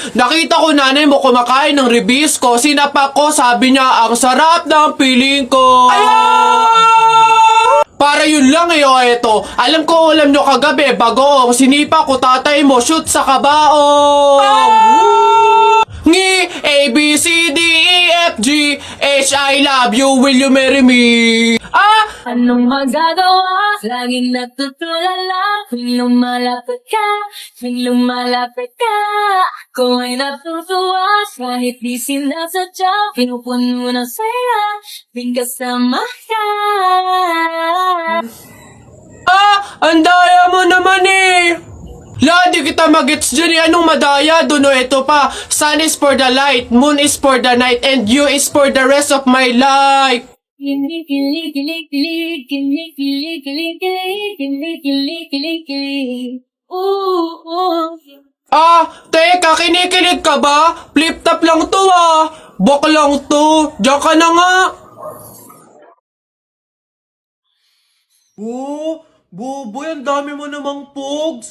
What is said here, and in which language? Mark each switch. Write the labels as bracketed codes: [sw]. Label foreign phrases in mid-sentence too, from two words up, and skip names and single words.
[tl] Nakita ko nanay mo kumakain ng ribisco. Sinapak ko, sabi niya, ang sarap ng piling ko. Para yun lang eh, eto. Alam ko ulam nyo kagabi, bagoong. Sinipa ko tatay mo, shoot sa kabaong. Ngi, [en] A, B, C, D, E, F, G, H, I love you, will you marry me? [tl] Anong magagawa? Laging natutulala tuwing lumalapit ka, tuwing lumalapit ka. Kung ay natutuwa, kahit di sinasadya, pinupuno ng saya, tuwing kasama ka. Ang daya mo naman eh. Di kita magets dyan eh. Anong madaya? Duno ito pa. [en] Sun is for the light, moon is for the night, and you is for the rest of my life. [tl] Kilig, kilig, kilig, kilig, kilig, kilig, kilig, kilig, kilig, kilig, kilig, kilig. Ooh. Teka, kinikilig ka ba? Flip-top lang to Bok lang to. Diyan ka na nga. Boboy, ang dami mo namang pogs.